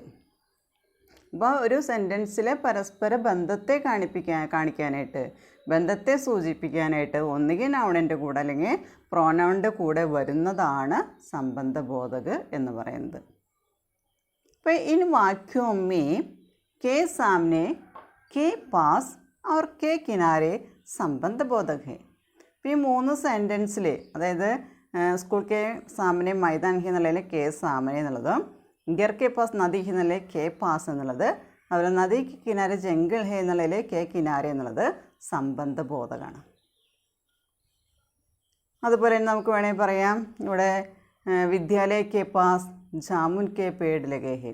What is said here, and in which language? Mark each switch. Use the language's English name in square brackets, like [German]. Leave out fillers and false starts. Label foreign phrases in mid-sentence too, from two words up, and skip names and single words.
[Malayalam] അപ്പോൾ ഒരു സെൻറ്റൻസിലെ പരസ്പര ബന്ധത്തെ കാണിക്കാനായിട്ട്, ബന്ധത്തെ സൂചിപ്പിക്കാനായിട്ട് ഒന്നുകിൽ നൗണിൻ്റെ കൂടെ അല്ലെങ്കിൽ പ്രോനൗണിൻ്റെ കൂടെ വരുന്നതാണ് സംബന്ധബോധക എന്ന് പറയുന്നത്. [Hindi] അപ്പോൾ ഇൻ വാക്യോं में के सामने, के पास और के किनारे संबंधबोधक है. [Malayalam] ഇപ്പോൾ ഈ 3 സെൻറ്റൻസിൽ, അതായത് [Hindi] स्कूल के सामने मैदान है [Malayalam] എന്നുള്ളതിൽ [Hindi] के सामने [Malayalam] എന്നുള്ളതും [Hindi] घर के पास नदी [Malayalam] എന്നുള്ളത് [Hindi] के पास [Malayalam] എന്നുള്ളത്, അതുപോലെ [Hindi] नदिक किनारे जंगल है [Malayalam] എന്നുള്ളതിൽ [Hindi] के किनारे [Malayalam] എന്നുള്ളത് സംബന്ധബോധകമാണ്. അതുപോലെ തന്നെ നമുക്ക് വേണമെങ്കിൽ പറയാം ഇവിടെ [Hindi] विद्यालय के पास जामुन के पेड़ लगे हैं.